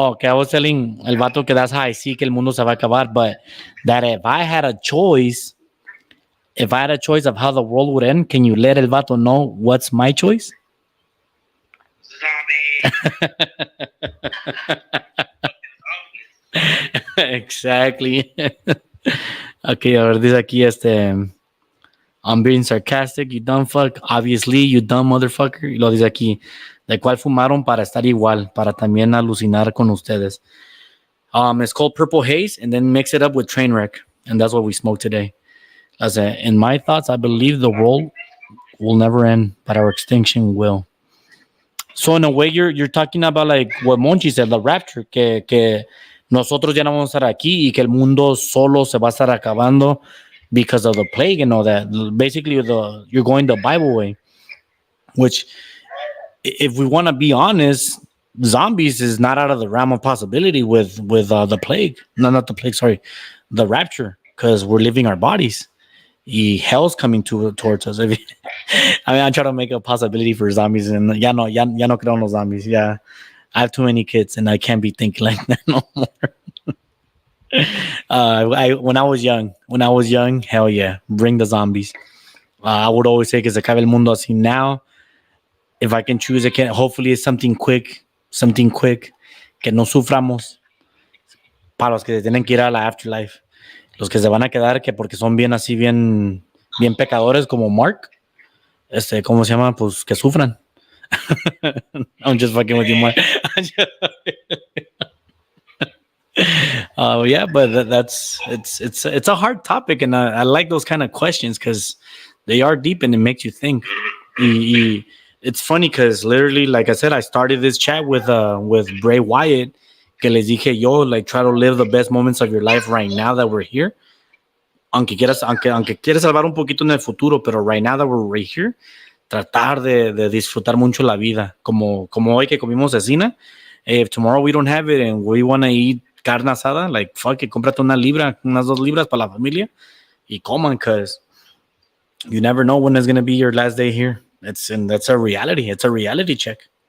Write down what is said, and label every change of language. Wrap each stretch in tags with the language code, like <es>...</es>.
<en>Oh, okay, I was telling El Vato que that's how I see</en> <es>que el mundo se va a acabar,</es> <en>but that if I had a choice of how the world would end, can you let El Vato know what's my choice? Exactly. Okay,</en> <es>a ver, dice aquí</es> <en>I'm being sarcastic, you dumb fuck. Obviously, you dumb motherfucker.</en> <es>Y lo dice aquí, de cual fumaron para estar igual, para también alucinar con ustedes.</es> <en>It's called Purple Haze, and then mix it up with Trainwreck, and that's what we smoked today. In my thoughts, I believe the world will never end, but our extinction will. So in a way, you're talking about like what Monchi said, the rapture,</en> <es>que nosotros ya no vamos a estar aquí y que el mundo solo se va a estar acabando</es> <en>because of the plague and all that. Basically, you're going the Bible way, which, if we want to be honest, zombies is not out of the realm of possibility with the plague. No, not the plague. Sorry, the rapture, because we're leaving our bodies. Hell's coming towards us. I mean, I'm trying to make a possibility for zombies, and</en> <es>ya no creo en los zombies.</es> <en>Yeah, I have too many kids, and I can't be thinking like that no more. When I was young, hell yeah, bring the zombies. I would always say</en> <es>que se acabe el mundo así.</es> <en>Now, if I can choose, hopefully it's something quick, que</en> <es>que no suframos para los que se tienen que ir a la afterlife. Los que se van a quedar que porque son bien así, bien pecadores como Mark, ¿cómo se llama? Pues que sufran.</es> <en>I'm just fucking with you, Mark. Yeah, but it's a hard topic, and I like those kind of questions because they are deep and it makes you think. It's funny because literally, like I said, I started this chat with Bray Wyatt.</en> <es>Que les dije yo,</es> <en>like, try to live the best moments of your life right now that we're here.</en> <es>Aunque quieras salvar un poquito en el futuro, pero</es> <en>right now that we're right here,</en> <es>tratar de disfrutar mucho la vida. Como hoy que comimos cecina.</es> <en>If tomorrow we don't have it and we want to eat carne asada, like, fuck it,</en> <es>cómprate unas 2 libras para la familia y coman,</es> <en>because you never know when it's going to be your last day here. That's a reality. It's a reality check.</en>